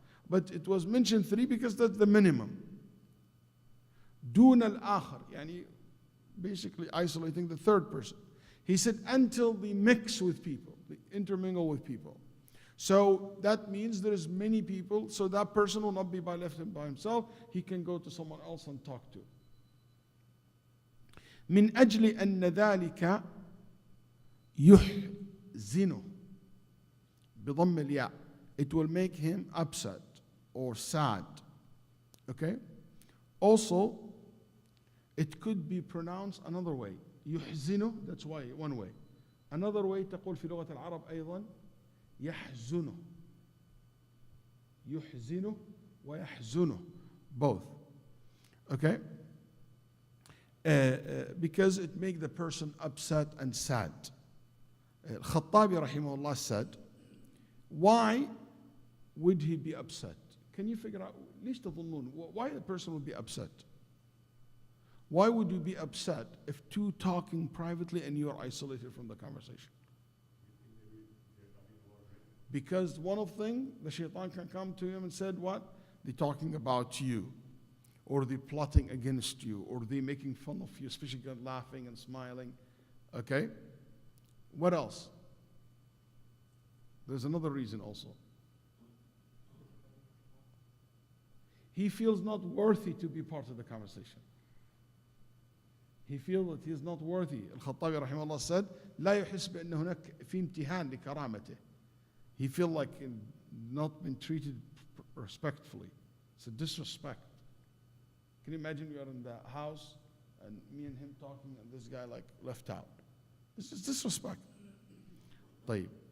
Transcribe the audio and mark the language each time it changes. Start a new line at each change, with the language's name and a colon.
English: But it was mentioned 3 because that's the minimum. دون الآخر, يعني basically isolating the third person. He said until they mix with people, they intermingle with people. So that means there's many people, so that person will not be left by himself. He can go to someone else and talk to.
Arabic: من أجل أن ذلك يحزنه بضم الياء.
English: It will make him upset or sad. Okay? Also, it could be pronounced another way. يحزنه, that's why, one way.
Arabic: Another way تقول في لغة العرب أيضا يحزنه. يحزنه ويحزنه.
English: Both. Okay? Because it makes the person upset and sad. Al-Khattabi rahimahullah said, why would he be upset? Can you figure out, ليش تظنون, why the person would be upset? Why would you be upset if two talking privately and you are isolated from the conversation? Because one of them, the shaitan can come to him and said, what? They're talking about you, or they're plotting against you, or they're making fun of you, especially laughing and smiling. Okay? What else? There's another reason also. He feels not worthy to be part of the conversation. He feels that he is not worthy.
Arabic: Al-Khattabi rahimahullah said, لا يحس بأن هناك في امتحان لكرامته.
English: He feels like not been treated respectfully. It's a disrespect. Can you imagine you are in the house and me and him talking and this guy like left out? This is disrespect. طيب.